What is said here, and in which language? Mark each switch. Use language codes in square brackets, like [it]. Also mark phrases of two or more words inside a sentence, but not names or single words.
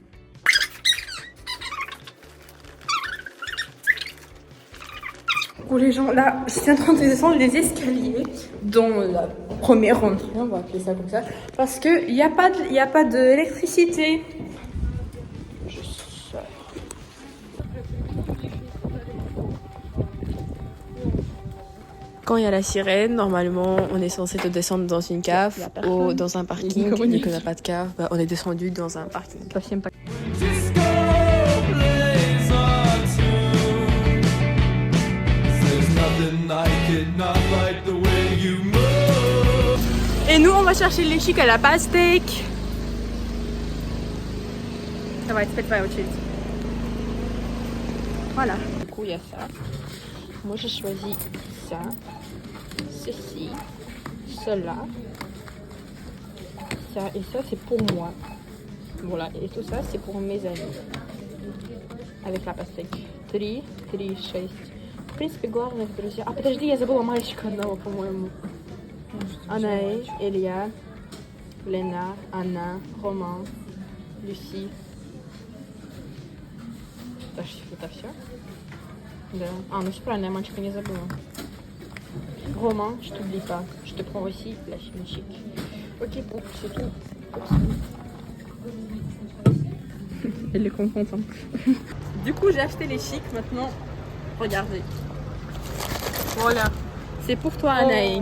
[fr] Pour les gens, là, je suis en train de descendre les escaliers dans la première rentrée, on va appeler ça comme ça, parce que il y a pas d'électricité. Je sors. Quand il y a la sirène, normalement, on est censé te descendre dans une cave ou dans un parking. Vu qu'on n'a pas de cave, bah, on est descendu dans un parking. [en] Disco plays on tune. There's nothing like it, not like the way you move. [fr] Et nous, on va chercher les chics à la pastèque. Ça va être fait par autre chose. Voilà. Du coup, il y a ça. Moi, j'ai choisi ça, ceci, cela, ça et ça, c'est pour moi. Voilà, et tout ça, c'est pour mes amis. Avec la pastèque. 3, 6. [ru] В принципе, главное, друзья. А подожди, я забыла мальчика одного, по-моему. Anaë, Elia, Lena, Anna, Romain, Lucie, это все? Да. Ну все правильно, я мальчика не забыла. Рома, [fr] je t'oublie pas. Je te prends aussi la fille chic. Ok, bon, c'est tout. Elle est contente. Hein. Du coup, j'ai acheté les chics maintenant. Regardez. Voilà. C'est pour toi, Anaïs.